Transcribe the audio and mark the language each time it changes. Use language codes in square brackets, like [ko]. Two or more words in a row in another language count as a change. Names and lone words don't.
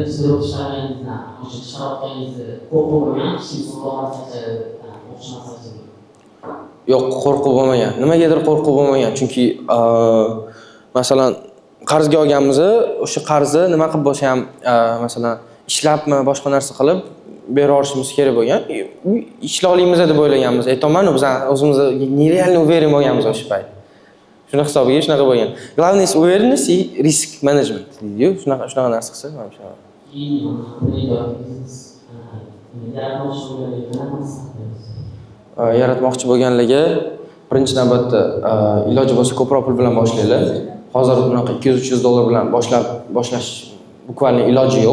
[uz] Yo'q, qo'rquv bo'lmagan. Nimagadir qo'rquv bo'lmagan, chunki masalan, qarzga olganmiz, o'sha qarzni nima qilib bo'lsa ham, masalan, ishlabmi, boshqa narsa qilib bera olishimiz kerak bo'lgan. Ishla olamiz deb o'ylaganmiz. Aytaman, biz o'zimiz [ru] нереально уверен [uz] bo'lganmiz o'sha payt. Shuna hisobiga shunaqa bo'lgan. [ru] Главное уверенность и риск менеджмент deydi-yu. [uz] Shunaqa narsa qilsa, mana shu. Yaratmoqchi bo'lganligi birinchi navbatda iloji bo'lsa ko'proq pul bilan boshlaylar. Hozir bunaqa 200-300 dollar bilan boshlash bukvalniy iloji yo'q.